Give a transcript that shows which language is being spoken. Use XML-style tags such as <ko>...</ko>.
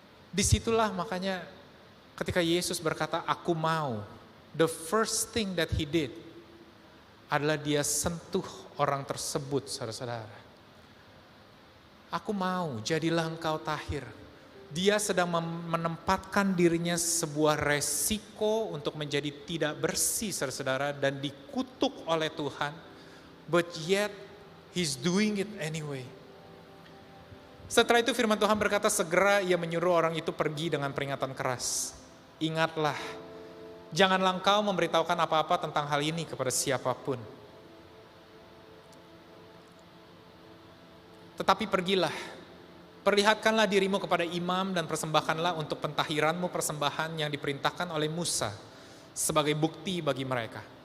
<id>Disitulah makanya ketika Yesus berkata, aku mau,</id> <en>the first thing that he did</en> <id>adalah dia sentuh orang tersebut, saudara-saudara. Aku mau, jadilah engkau tahir. Dia sedang menempatkan dirinya sebuah resiko untuk menjadi tidak bersih, saudara-saudara, dan dikutuk oleh Tuhan.</id> <en>But yet, he's doing it anyway.</en> <id>Setelah itu firman Tuhan berkata, segera ia menyuruh orang itu pergi dengan peringatan keras. Ingatlah, janganlah engkau memberitahukan apa-apa tentang hal ini kepada siapapun. Tetapi pergilah, perlihatkanlah dirimu kepada imam dan persembahkanlah untuk pentahiranmu persembahan yang diperintahkan oleh Musa sebagai bukti bagi mereka.</id>